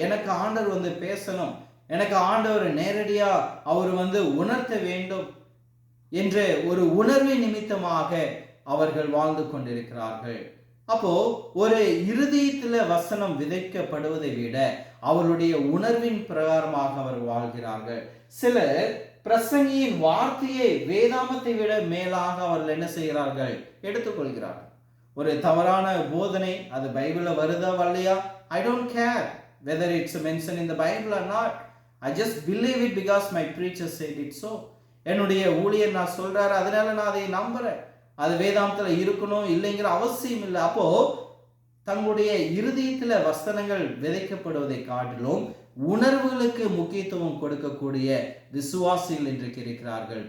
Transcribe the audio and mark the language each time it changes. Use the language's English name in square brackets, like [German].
[Tamil] எனக்கு ஆண்டவர் பேசணும், எனக்கு ஆண்டவர் நேரடியா அவர் உணர்த்த வேண்டும் என்ற ஒரு உணர்வை நிமித்தமாக அவர்கள் வாழ்ந்து கொண்டிருக்கிறார்கள். அப்போ ஒரு இருதயத்துல வசனம் விதைக்கப்படுவதை விட அவருடைய உணர்வின் பிரகாரமாக அவர்கள் வாழ்கிறார்கள். சிலர் பிரசங்கியின் வார்த்தையை வேதாமத்தை விட மேலாக அவர்கள் என்ன செய்கிறார்கள்? எடுத்துக்கொள்கிறார்கள். ஒரு தவறான போதனை அது பைபிள்ல வருதா வரலையா, [English] I don't care whether it's mentioned in the Bible or not. I just believe it because my preacher said it so. [Tamil] என்னுடைய ஊழியர் நான் சொல்றாரு, அதனால நான் அதை நம்புறேன். அது வேதாந்தத்துல இருக்கணும் இல்லைங்கிற அவசியம் இல்லை. அப்போ தங்களுடைய இருதயத்துல வசனங்கள் விதைக்கப்படுவதை காட்டிலும் உணர்வுகளுக்கு முக்கியத்துவம் கொடுக்கக்கூடிய விசுவாசிகள் இன்றைக்கு இருக்கிறார்கள்.